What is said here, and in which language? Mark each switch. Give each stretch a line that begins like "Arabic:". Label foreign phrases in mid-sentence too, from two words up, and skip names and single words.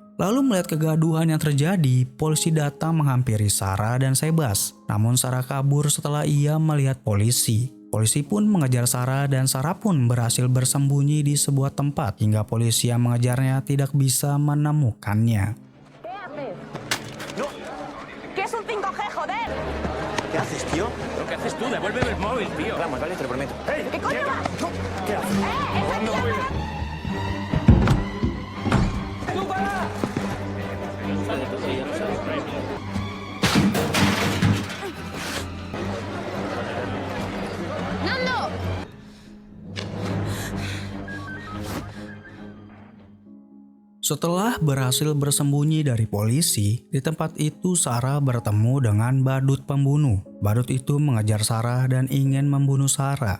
Indonesian: Lalu melihat kegaduhan yang terjadi, polisi datang menghampiri Sarah dan Sebas. Namun Sarah kabur setelah ia melihat polisi. Polisi pun mengejar Sarah dan Sarah pun berhasil bersembunyi di sebuah tempat hingga polisi yang mengejarnya tidak bisa menemukannya.
Spanish: ¡No! ¿Qué es un 5G, joder? ¿Qué haces, tío? Lo que haces tú, devuélveme el móvil, tío. Vamos, vale, te lo prometo. ¿Qué coño va? ¿Qué haces? ¡Esa mierda! ¡Nando!
Indonesian: Setelah berhasil bersembunyi dari polisi, di tempat itu Sarah bertemu dengan badut pembunuh. Badut itu mengejar Sarah dan ingin membunuh Sarah.